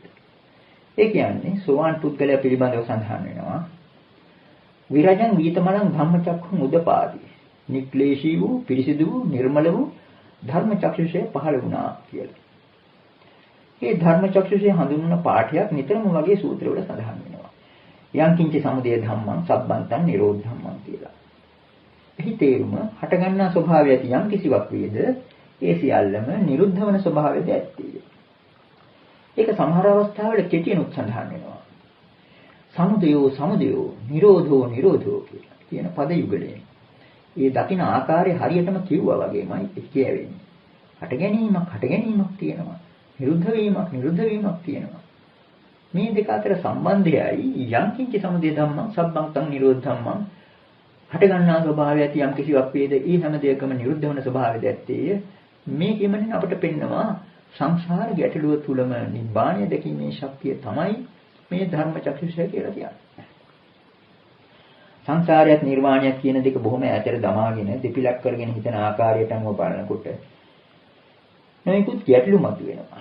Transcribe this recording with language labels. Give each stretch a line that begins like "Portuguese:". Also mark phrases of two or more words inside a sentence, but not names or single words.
Sinhala: ඒ කියන්නේ සෝවාන් පුද්ගලයා පිළිබඳව සඳහන් වෙනවා.
Pali: විරජං වීතමලං ධම්මචක්ඛුං උදපාදි.
Sinhala: නික්ලේශී වූ, පිරිසිදු වූ, නිර්මල වූ ධර්ම චක්ෂුෂය පහළ වුණා කියලා. මේ ධර්මචක්ෂුසේ හඳුන්වන පාඨයක් නිතරම වගේ සූත්‍රවල සඳහන් වෙනවා.
Pali: යං කිංච සමුදය ධම්මං සබ්බන්තං නිරෝධ ධම්මං
Sinhala: කියලා. එහි තේරුම හටගන්නා ස්වභාවය ඇති යම් කිසිවක් වේද ඒ සියල්ලම නිරුද්ධ වන ස්වභාවයද ඇත්තේ. ඒක සමහර අවස්ථාවල කෙටියෙන්ුත් සඳහන් වෙනවා.
Pali: සමුදයෝ සමුදයෝ නිරෝධෝ නිරෝධෝ
Sinhala: කියන පද යුගලයෙන්. ඒ දකින ආකාරය හරියටම කිව්වා වගේමයි කියවෙන්නේ. හට ගැනීමක් තියෙනවා. නිරුද්ධ වීමක් තියෙනවා. මේ දෙක අතර සම්බන්ධයයි යම්
Pali: කිංච සමුදය ධම්මං සබ්බන්තං නිරෝධ ධම්මං
Sinhala: හට ගන්නා ස්වභාවය ඇති යම් කිසිවක් වේද ඒ හැම දෙයකම නිරුද්ධ වන ස්වභාවයද ඇත්තේ. මේ කියමනේ අපට පෙන්නවා සංසාර ගැටලුව තුලම නිබ්බාණය දැකීමේ ශක්තිය තමයි මේ ධර්මචක්ෂුෂය කියලා කියන්නේ. සංසාරයත් නිර්වාණයත් කියන දෙක බොහොම ඈතට දමාගෙන දෙපිලක් කරගෙන හිතන ආකාරයට අනුව බලනකොට නොයෙකුත් ගැටලු මතුවෙනවා.